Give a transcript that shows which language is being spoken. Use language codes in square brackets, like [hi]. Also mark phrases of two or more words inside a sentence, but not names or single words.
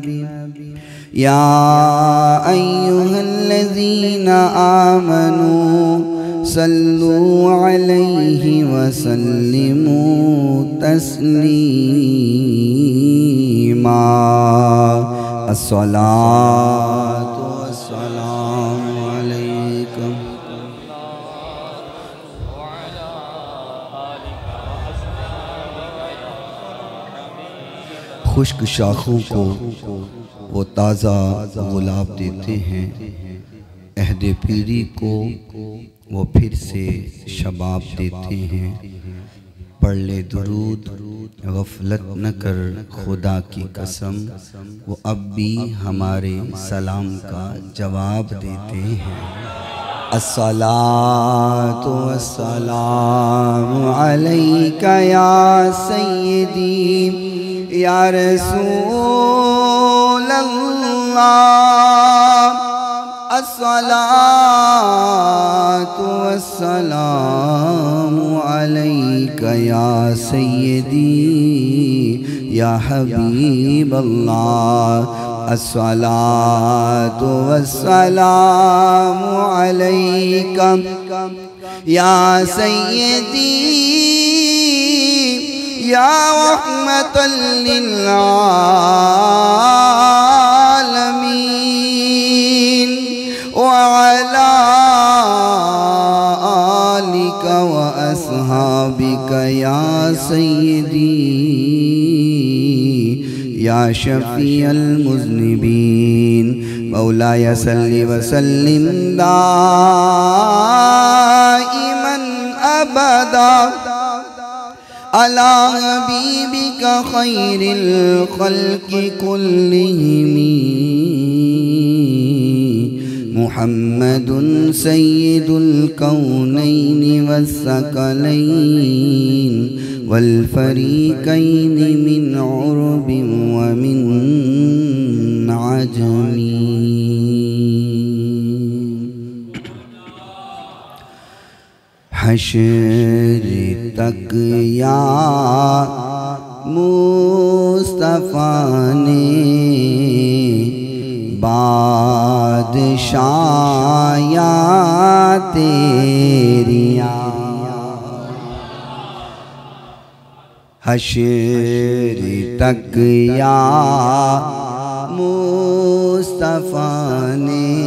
[ar] يا أيها الذين آمنوا صلوا عليه وسلموا تسليما الصلاة والسلام عليكم [ur] خشک شاخوں کو وہ تازہ گلاب دیتے ہیں، عہد پیری کو وہ پھر سے شباب دیتے ہیں. پڑھ لے درود غفلت نہ کر خدا کی قسم، وہ اب بھی ہمارے سلام کا جواب دیتے ہیں. [ar] الصلاة والسلام عليك يا سيدي يا رسول الله, الصلاة والسلام عليك يا سيدي يا حبيب الله، الصلاة والسلام عليك يا سيدي يا رحمة للعالمين وعلى آلك وأصحابك يا سيدي يا شفيع المذنبين. مولاي صل وسلم دائما أبدا على حبيبك خير الخلق كلهم محمد سيد الكونين والثقلين والفريقين من عرب ومن عجم. [pa] حشر تک یا مصطفیٰ نے بادشاہیاں تیریاں، حشر تک یا مصطفیٰ نے